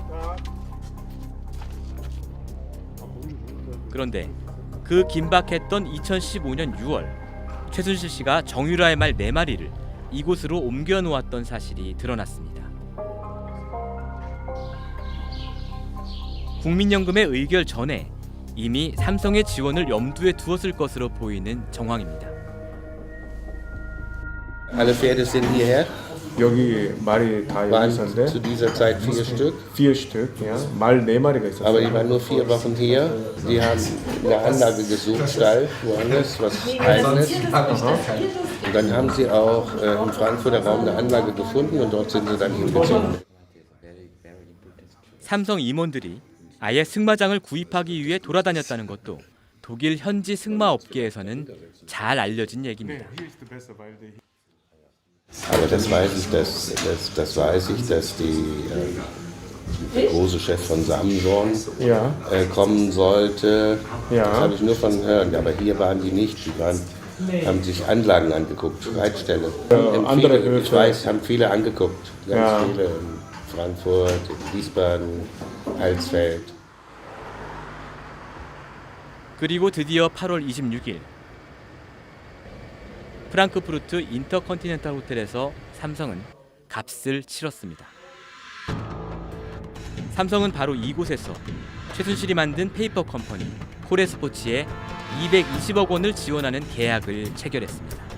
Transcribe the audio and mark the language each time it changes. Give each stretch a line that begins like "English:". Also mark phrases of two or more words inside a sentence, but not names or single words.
Korean: 그런데 그 긴박했던 2015년 6월 최순실 씨가 정유라의 말 4마리를 이곳으로 옮겨 놓았던 사실이 드러났습니다. 국민연금의 의결 전에 이미 삼성의 지원을 염두에 두었을 것으로 보이는 정황입니다.
German: Alle Pferde sind hierher.
Korean: 여기 말이 다 여기
German: Waren
Korean: 있었는데
German: zu dieser Zeit 4 Stück. 4 Stück, ja.
Korean: 말 4마리가 있었어요.
German: Aber die waren nur 4 Wochen hier. Die haben eine Anlage gesucht, Stall, woanders, was eigenes. Und dann haben sie auch im Frankfurter Raum eine Anlage gefunden und dort sind sie dann hingezogen.
Korean: 삼성 임원들이 아예 승마장을 구입하기 위해 돌아다녔다는 것도 독일 현지 승마 업계에서는 잘 알려진 얘기입니다.
German: Aber das weiß ich, dass der große Chef von Samsung, Ja. kommen sollte. Ja. Das habe ich nur von hören, aber hier waren die nicht. Die haben sich Anlagen angeguckt, Reitställe. andere Viele, ich Höfe. weiß, haben viele angeguckt. Ganz Ja. viele in Frankfurt, in Wiesbaden, Heilsfeld.
Korean: 그리고 드디어 8월 26일 프랑크푸르트 인터컨티넨탈 호텔에서 삼성은 값을 치렀습니다. 삼성은 바로 이곳에서 최순실이 만든 페이퍼 컴퍼니 코레스포츠에 220억 원을 지원하는 계약을 체결했습니다.